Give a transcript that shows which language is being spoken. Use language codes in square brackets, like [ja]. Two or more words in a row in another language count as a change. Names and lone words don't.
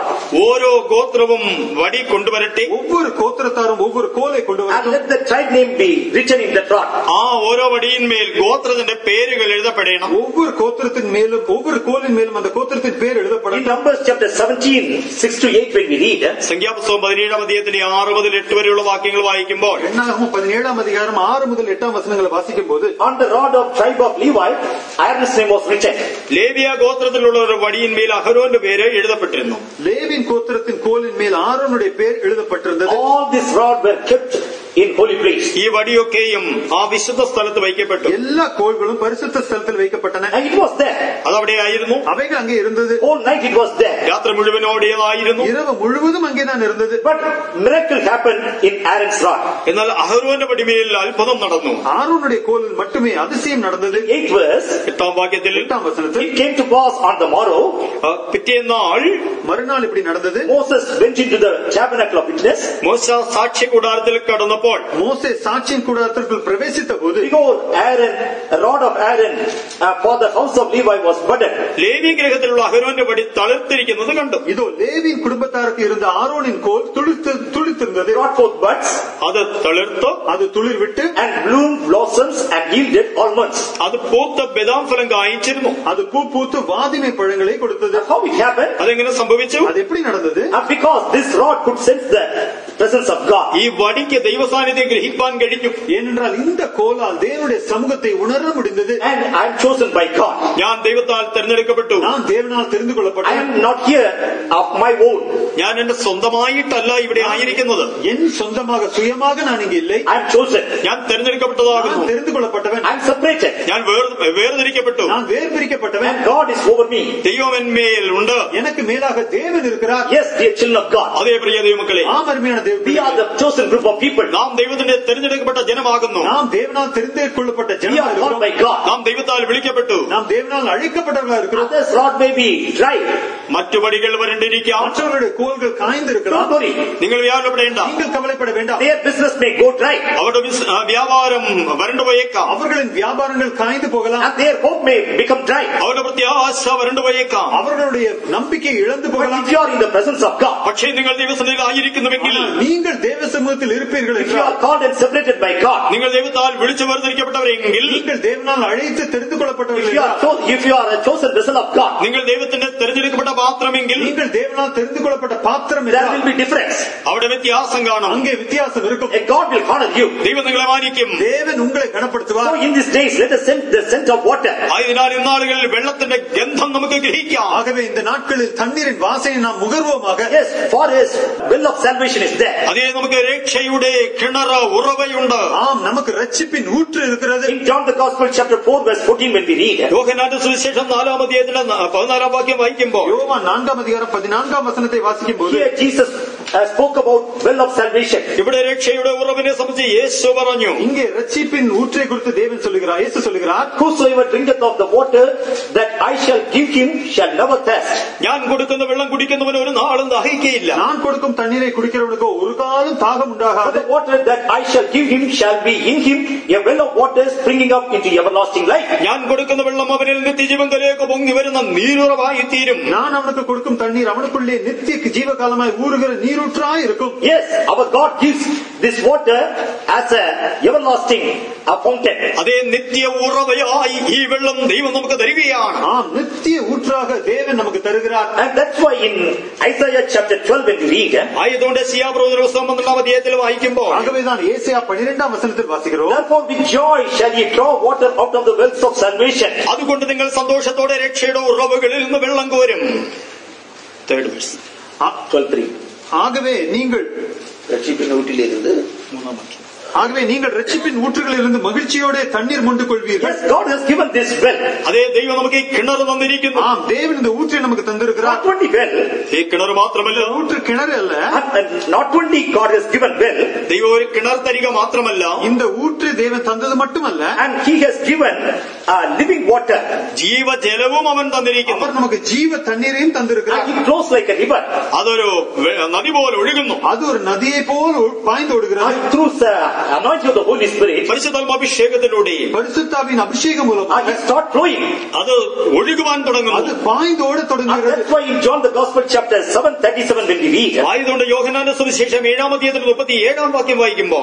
[ml] ഓരോ ഗോത്രവും വടി കൊണ്ടുവരട്ടെ, [ta] ஒவ்வொரு கோத்திரத்தாரும் ஒவ்வொரு கோலை கொண்டு [en] And [ta] வரட்டும். [en] let the tribe name be written in that rod. [ml] ആ ഓരോ വടിയിന്മേൽ ഗോത്രത്തിന്റെ പേരുകൾ എഴുതപ്പെടണം. [ta] ஒவ்வொரு கோத்திரத்தின் மேலும் ஒவ்வொரு கோலின் மேலும் அந்த கோத்திரத்தின் பேர் [en] In [ta] எழுதப்படும். [en] Numbers chapter 17, 6-8 when we read, [ml] സംഖ്യാപുസ്തകം 17-ാം അധ്യായത്തിന്റെ 6 മുതൽ 8 വരെയുള്ള വാക്യങ്ങൾ വായിക്കുമ്പോൾ [ta] என்னாகும் 17ஆம் அதிகாரம் 6 முதல் 8ஆம் வசனங்களை வாசிக்கும் போது [en] on the rod of tribe of Levi, Aaron's name was written. [ml] ലേവ്യ ഗോത്രത്തിലുള്ള ഒരു വടിയിന്മേൽ അഹരോന്റെ പേര് എഴുതപ്പെട്ടിരുന്നു. [ta] லேவின் கோத்திரத்தின் கோலின் மேல் ஆரோனுடைய பேர் எழுதப்பட்டிருந்தது. [en] All this rod were kept in holy place. [ml] ഈ വടിയൊക്കെയും ആ വിശുദ്ധ സ്ഥലത്ത് വയ്ക്കപ്പെട്ടു. [ta] எல்லா கோள்களும் பரிசுத்த ஸ்தலத்தில் வைக்கப்பட்டன. [en] And it was there. [ml] അതവിടെയായിരുന്നു. [ta] அவைகள் அங்கே இருந்தது. [en] Whole night it was there. [ml] രാത്രി മുഴുവൻ അവിടെയായിരുന്നു. [ta] இரவு முழுவதும் அங்கேதான் இருந்தது. [en] But miracle happened in Aaron's rod. [ml] എന്നാൽ അഹരോന്റെ വടിമേൽ അത്ഭുതം നടന്നു. [ta] ஆரோனுடைய கோலில் மட்டுமே அதிசயம் நடந்தது. [en] 8th verse, [ml] 8-ാം വാക്യത്തിൽ [ta] 8ஆம் வசனத்தில் [en] it came to pass on the morrow, [ml] പിറ്റേന്നാൾ [ta] மறுநாள் இப்படி நடந்தது. [en] Moses went into the tabernacle of witness. [ml] മോശ സാക്ഷ്യ കൂടാരത്തിൽ കടന്നപ്പോൾ [ta] மோசே சாட்சியின் கூடாரத்திற்குள் பிரவேசித்த போது [en] Behold, Aaron, a rod of Aaron for the house of Levi was budded. [ml] ലേവി ഗൃഹത്തിലുള്ള അഹരോന്റെ വടി തളിർത്തിരിക്കുന്നത് കണ്ടു. [ta] இதோ லேவியின் குடும்பத்தாருக்கு இருந்த ஆரோனின் கோல் துளிர்த்திருந்தது. [en] Brought forth buds, [ml] അത് തളിർത്തു, [ta] அது துளிர் விட்டு [en] and bloomed blossoms, and yielded almonds. [ml] അത് പൂത്ത ബദാം ഫലം കായ്ച്ചിരുന്നു. [ta] அது பூ பூத்து வாதிமை பழங்களை கொடுத்தது. [en] How it happened? [ml] അതെങ്ങനെ സംഭവിച്ചു? [ta] அது எப்படி நடந்தது? [en] Because this rod could sense the presence of God. [ml] ഈ വടിക്ക് ദൈവസാന്നിധ്യം ഗ്രഹിക്കാൻ കഴിഞ്ഞു. [ta] ஏனென்றால் இந்த கோலால் தேவனுடைய சமூகத்தை உணர முடிந்தது. [en] And I am chosen by God. [ml] ഞാൻ ദൈവത്താൽ തെരഞ്ഞെടുക്കപ്പെട്ടു. [ta] நான் தேவனால் தெரிந்து [en] I [ta] கொள்ளப்பட்டேன். [en] am not here of my own. [ml] ഞാൻ എന്റെ സ്വന്തമായിട്ടല്ല ഇവിടെ ആയിരിക്കുന്നത്. [ta] என் சொந்தமாக சுயமாக நான் இங்கே இல்லை. [en] I am chosen. [ml] ഞാൻ തെരഞ്ഞെടുക്കപ്പെട്ടതാകുന്നു. [ta] நான் தெரிந்து கொள்ளப்பட்டவன். [en] I am separated. [ml] ഞാൻ വേർതിരിക്കപ്പെട്ടു. [ta] நான் வேர்பிரிக்கப்பட்டவன். [en] And God is over me. [ml] ദൈവം എന്മേൽ ഉണ്ട്. [ta] எனக்கு மேலாக தேவன் இருக்கிறார். [en] Yes, dear children of God. [ml] അതേ പ്രിയ ദൈവമക്കളെ, [ta] ஆம் அருமையான தேவ [en] We are the chosen group of people. [ml] നാം ദൈവത്തിന്റെ തെരഞ്ഞെടുക്കപ്പെട്ട ജനമാകുന്നു. [ta] நாம் தேவனால் தெரிந்து கொள்ளப்பட்ட [en] We are called [ta] ஜனமாக [en] by God. [ml] നാം ദൈവത്താൽ വിളിക്കപ്പെട്ടു. [ta] நாம் தேவனால் அழைக்கப்பட்டவர்களாக இருக்கிறோம். [en] Others' rod may be dry. [ml] മറ്റു വടികൾ വരണ്ടിരിക്കാം. [ta] மற்றவர்களுடைய கோல்கள் காய்ந்து [en] Don't [ta] இருக்கலாம். [en] worry. [ml] നിങ്ങൾ വ്യാകുലപ്പെടേണ്ട. [ta] நீங்கள் கவலைப்பட வேண்டாம். [en] Their business may go dry. [ml] അവരുടെ വ്യാപാരം വരണ്ടുപോയേക്കാം. [ta] அவர்களின் வியாபாரங்கள் காய்ந்து போகலாம். [en] And their hope may become dry. [ml] അവരുടെ പ്രത്യാശ വരണ്ടുപോയേക്കാം. [ta] அவர்களுடைய நம்பிக்கை இழந்து [en] But [ta] போகலாம். [en] if you are in the presence of God, [ml] പക്ഷേ നിങ്ങൾ ദൈവസന്നിധിയിൽ ആയിരിക്കുന്നുവെങ്കിൽ, [ta] நீங்கள் தேவ சமூகத்தில் இருப்பீர்கள் [en] if you [ta] என்றால், [en] are called and separated by God, [ml] നിങ്ങൾ ദൈവത്താൽ വിളിച്ചു വേർതിരിക്കപ്പെട്ടവരെങ്കിൽ, [ta] நீங்கள் தேவனால் அழைத்து தெரிந்து கொள்ளப்பட்டவர்கள் [en] if you are a chosen vessel of God, [ml] നിങ്ങൾ ദൈവത്തിന്റെ തെരഞ്ഞെടുക്കപ്പെട്ട പാത്രമെങ്കിൽ, [ta] நீங்கள் தேவனால் தெரிந்து கொள்ளப்பட்ட பாத்திரம் [en] there [ta] என்றால், [en] will be difference. [ml] അവിടെ വ്യത്യാസം കാണും. [ta] அங்கே வித்தியாசம் இருக்கும். [en] And God will honor you. [ml] ദൈവം നിങ്ങളെ മാനിക്കും. [ta] தேவன் உங்களை [en] So [ta] கனப்படுத்துவார். [en] in these days, let us send the scent of water. [ml] ആയതിനാൽ ഇന്നാളുകളിൽ വെള്ളത്തിന്റെ ഗന്ധം നമുക്ക് ഗ്രഹിക്കാം. [ta] ஆகவே இந்த நாட்களில் தண்ணீரின் வாசனை நாம் முகர்வோமாக. [en] Yes, for His will of salvation is there. [ml] അതേ നമുക്ക് രക്ഷയുടെ കിണറ ഉറവയുണ്ട്. [ta] ஆம், நமக்கு ரட்சிப்பின் ஊற்று இருக்கிறது. [en] In John the Gospel chapter 4 verse 14 when we read, [ml] യോഹന്നാന്റെ സുവിശേഷം 4-ാം അധ്യായത്തിന്റെ 14-ാം വാക്യം വായിക്കുമ്പോൾ, [ta] யோவான் 4-ாம் அதிகாரம் 14-ாம் வசனத்தை வாசிக்கும் போது, [en] here Jesus spoke about well of salvation. [ml] ഇവിടെ രക്ഷയുടെ ഉറവിനെ സംബന്ധിച്ച് യേശു പറഞ്ഞു. [ta] இங்கே ரட்சிப்பின் ஊற்றை குறித்து தேவன் சொல்லுகிறார். இயேசு சொல்லுகிறார், [en] Whosoever drinketh of the water that I shall give him shall never thirst. [ml] ഞാൻ കൊടുക്കുന്ന വെള്ളം കുടിക്കുന്നവന് ഒരു നാളും ദാഹിക്കയില്ല. [ta] நான் கொடுக்கும் தண்ணீரை குடிக்கிறவனுக்கு ஒரு காலம் தாகம் [en] But [ta] உண்டாகாது. [en] the water that I shall give him shall be in him a well of water springing up into everlasting life. [ml] ഞാൻ കൊടുക്കുന്ന വെള്ളം അവനിൽ നിത്യജീവങ്കലേക്ക് പൊങ്ങി വരുന്ന നീരുറവായി തീരും. [ta] நான் அவனுக்கு கொடுக்கும் தண்ணீர் அவனுக்குள்ளே நித்திய ஜீவகாலமாய் ஊறுகிற நீரூற்றாய் இருக்கும். [en] Yes, our God gives this water as a everlasting fountain. [ml] അതേ നിത്യ ഉറവയായി ഈ വെള്ളം ദൈവം നമുക്ക് തരികയാണ്. [ta] ஆம், நித்திய ஊற்றாக தேவன் நமக்கு தருகிறார். [en] And that's why in Isaiah chapter 12 when we read, [ml] ആയതുകൊണ്ട് യെശയ്യാപ്രവചന പുസ്തകം 12-ാം അധ്യായത്തിൽ വായിക്കുമ്പോൾ, [ta] ஆகவேதான் ஏசாயா 12-ாம் வசனத்தில் வாசிக்கிறோம், [en] therefore with joy shall ye draw water out of the wells of salvation. [ml] അതുകൊണ്ട് നിങ്ങൾ സന്തോഷത്തോടെ രക്ഷയുടെ ഉറവുകളിൽ നിന്ന് വെള്ളം കോരും. [en] 3rd verse. 12:3. [ta] ஆகவே நீங்கள் ரட்சிப்பின் ஊற்றிலிருந்து ஆகவே நீங்கள் ரட்சிப்பின் ஊற்றுகளிலிருந்து மகிழ்ச்சியோட தண்ணீர் மொண்டு கொள்வீர்கள். [en] Yes, God has given this well. [ml] അതേ ദൈവം നമുക്ക് ഈ കിണർ തന്നിരിക്കുന്നു. [ta] ஆம், தேவன் இந்த ஊற்றை நமக்கு தந்திருக்கிறார். [en] Not only well, [ml] ഈ കിണർ മാത്രമല്ല, [ta] ஊற்று கிணறு அல்ல, [en] not only God has given well, [ml] ദൈവം ഒരു കിണർ തരിക മാത്രമല്ല, [ta] இந்த ஊற்று தேவன் தந்தது மட்டுமல்ல, [en] and He has given living water. [ml] ജീവജലവും അവൻ തന്നിരിക്കുന്നു. [ta] அவர் நமக்கு ஜீவ தண்ணீரையும் தந்திருக்கிறார். [en] And it flows like a river. [ml] അതൊരു നദി പോലെ ഒഴുകുന്നു. [ta] அது ஒரு நதியை போல் பாய்ந்து ஓடுகிறது. [en] And through the anointing of the Holy Spirit, [ml] പരിശുദ്ധാത്മാഭിഷേകത്തിലൂടെ [ta] பரிசுத்தாவின் அபிஷேகம் மூலமாக [en] it starts flowing. [ml] അത് ഒഴുകുവാൻ തുടങ്ങുന്നു. [ta] அது பாய்ந்து ஓட [en] And [ta] தொடங்குகிறது. [en] that's why in John the Gospel chapter 7:37 when we read, [ml] ആയതുകൊണ്ട് യോഹന്നാന്റെ സുവിശേഷം 7-ാം അധ്യായത്തിൽ 37-ാം വാക്യം വായിക്കുമ്പോൾ,